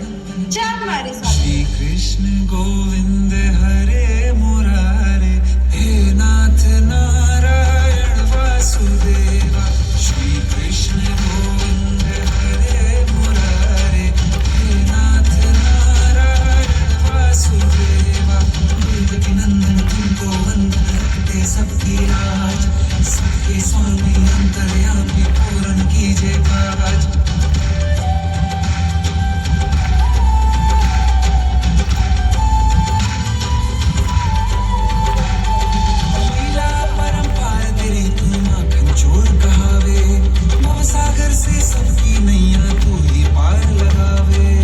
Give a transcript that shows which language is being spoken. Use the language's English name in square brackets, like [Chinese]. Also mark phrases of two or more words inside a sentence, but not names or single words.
[Gujarati] ચાલ મારી સાથે. [Sanskrit] श्री कृष्ण गोविंद हरे मुरारे, हे नाथ नारायण वासुदेवा. श्री कृष्ण गोविंद हरे मुरारे, हे नाथ नारायण वासुदेवा. [Hindi] देवकी नंदन तुमको वंदन करते सबकी राज, सबके स्वामी अंतर्यामी पूर्ण कीजिए काज. लीला परंपार तेरे तू माखन चोर कहावे, भव सागर से सबकी नैया तू ही पार लगावे.